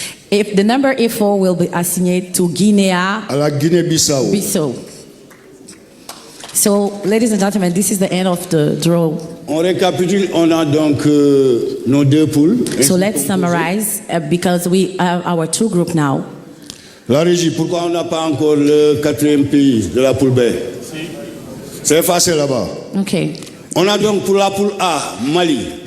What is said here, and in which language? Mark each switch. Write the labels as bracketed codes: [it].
[en] If the number A4 will be assigned to Guinea [fr] À la Guinée-Bissau. Bissau. [en] So, ladies and gentlemen, this is the end of the draw. [fr] On récapitule, on a donc nos deux poules. [en] So let's summarize because we have our two groups now. [fr] La régie, pourquoi on n'a pas encore le quatrième pays de la poule B? C'est facile là-bas. [en] Okay. [fr] On a donc pour la poule A, Mali,